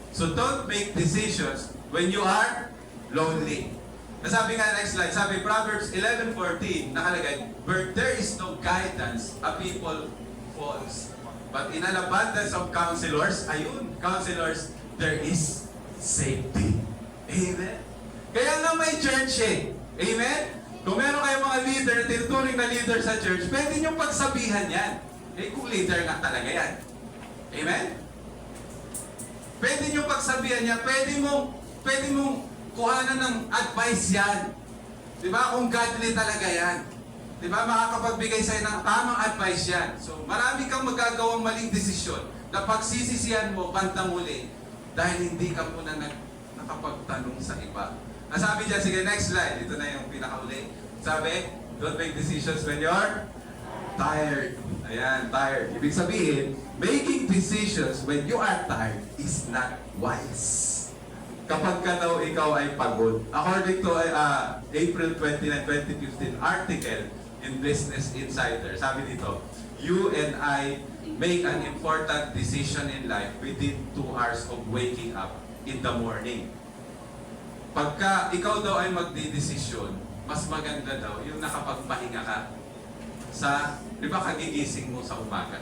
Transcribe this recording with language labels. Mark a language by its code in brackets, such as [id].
[en] So don't make decisions when you are lonely. [tl] Sabi nga, [en] next slide, sabi Proverbs 11:14, nakalagay, where there is no guidance, a people falls. But in an abundance of counselors, counselors, there is safety. [tl] Amen? Kaya nga may church eh. Amen? Kung meron kayong mga leader, tinuturing na leader sa church, pwede niyong pagsabihan yan. Kung leader nga talaga yan. Amen? Pwede niyong pagsabihan yan, pwede mong kuhanan ng advice yan. Diba? Kung godly talaga yan. Diba? Makakapagbigay sa'yo ng tamang advice yan. So, marami kang magagawang maling desisyon na pagsisisihan mo bandang muli dahil hindi ka muna nakapagtanong sa iba. Ang sabi dyan, sige, next slide. Ito na yung pinakauli. [en] Sabi, don't make decisions when you're tired. [tl] Ayan, [en] tired. [tl] Ibig sabihin, [en] making decisions when you are tired is not wise. [tl] Kapag ka daw ikaw ay pagod. [en] According to April 29, 2015 article in Business Insider, [tl] sabi dito, [en] you and I make an important decision in life within 2 hours of waking up in the morning. [tl] Pagka ikaw daw ay magdidesisyon, mas maganda daw yung nakapagpahinga ka sa, di ba, kagigising mo sa umaga.